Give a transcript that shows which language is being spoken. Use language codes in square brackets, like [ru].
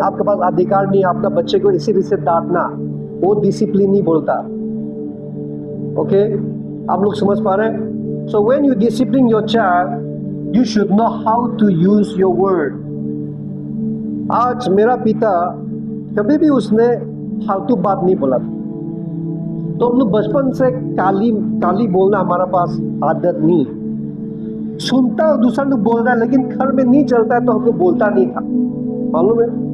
[hi] आपके पास अधिकार नहीं अपना बच्चे को इसी तरह से डांटना, वो डिसिप्लिन नहीं बोलता। ओके, आप लोग समझ पा रहे हैं? [en] So when you discipline your child, you should know how to use your word। [hi] आज मेरा पिता कभी भी उसने फालतू बात नहीं बोला था, तो हम लोग बचपन से काली बोलना हमारा पास आदत नहीं। सुनता है दूसरा लोग बोल रहा है, लेकिन घर में नहीं चलता है तो हम लोग बोलता नहीं था, मालूम है?